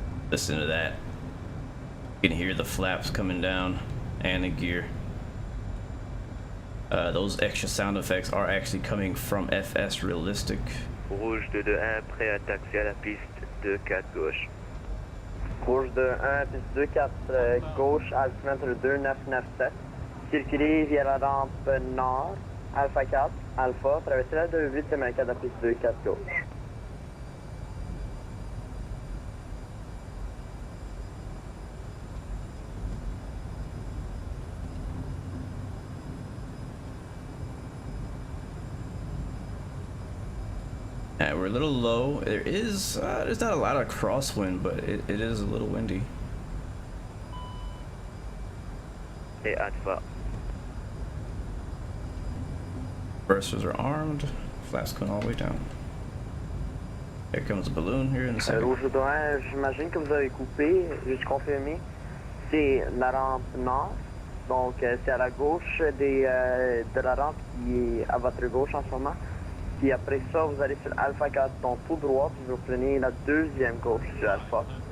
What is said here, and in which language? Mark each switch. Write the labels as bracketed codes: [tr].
[en] Listen to that. You can hear the flaps coming down and the gear. Those extra sound effects are actually coming from FS Realistic. [fr] Rouge 221, prêt à taxer à la piste 24 gauche. Rouge 221, piste 24 gauche, altimétre 2997. Circuler via la rampe nord, Alpha 4, Alpha, traverser la 28 américaine à piste 24 gauche. [en] Alright, we're a little low. There's not a lot of crosswind, but it is a little windy. [fr] Et Alpha. [en] Bursters are armed. Flaps going all the way down. Here comes a balloon here in a second. [fr] Rouge de 1, j'imagine que vous avez coupé, juste confirmé. C'est la rampe nord. Donc c'est à la gauche de la rampe qui est à votre gauche en ce moment. Puis après ça, vous allez sur Alpha 4, donc tout droit, puis vous prenez la deuxième gauche sur Alpha.